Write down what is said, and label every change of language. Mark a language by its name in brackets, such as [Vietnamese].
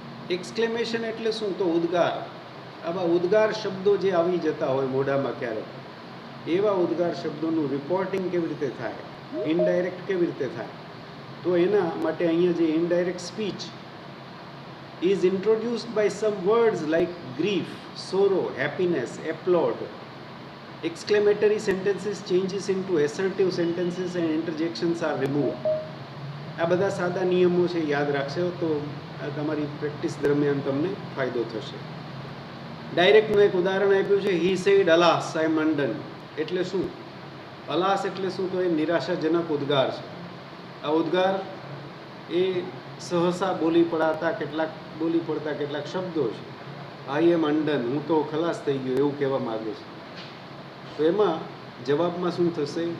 [Gujarati] Exclamation એટલે શું? તો ઉદ્ગાર. આવા ઉદ્ગાર શબ્દો જે આવી જતા હોય મોઢામાં ક્યારેક, એવા ઉદ્ગાર શબ્દોનું રિપોર્ટિંગ કેવી રીતે થાય, ઇનડાયરેક્ટ કેવી રીતે થાય, તો એના માટે અહીંયા જે indirect speech [English] is introduced by some words like grief, sorrow, happiness, applaud. Exclamatory sentences changes into assertive sentences and interjections are removed. [Gujarati] આ બધા સાદા નિયમો છે, યાદ રાખશો તો તમારી પ્રેક્ટિસ દરમિયાન તમને ફાયદો થશે. ડાયરેક્ટનું એક ઉદાહરણ આપ્યું છે, [English] he said alas I am undone. [Gujarati] એટલે શું? અલાસ એટલે શું? તો એ નિરાશાજનક ઉદ્ગાર છે. આ ઉદ્ગાર એ સહસા બોલી પડતા કેટલાક શબ્દો છે. [English] I am undone, [Gujarati] હું તો ખલાસ થઈ ગયો, એવું કહેવા માગે છે. તો એમાં જવાબમાં શું થશે?